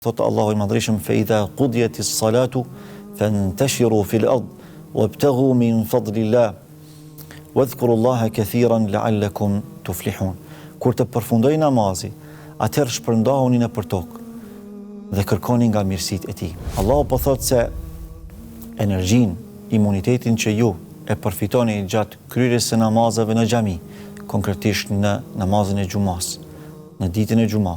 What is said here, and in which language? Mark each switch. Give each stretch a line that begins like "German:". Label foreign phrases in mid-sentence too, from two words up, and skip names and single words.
Albanian: Thotë Allahu i Madhreshëm,
Arabic: فإذا قضيت الصلاة فانتشروا في الأرض وابتغوا من فضل الله واذكروا الله كثيرا لعلكم تفلحون.
Albanian: Kur të përfundoj namazi, atëherë shpërndahuni nëpër tokë dhe kërkoni nga mirësitë e tij. Allahu po thotë se energjinë, imunitetin që ju e përfitoni gjatë kryerjes së namazeve në xhami, konkretisht në namazin e xumas, në ditën e xumas.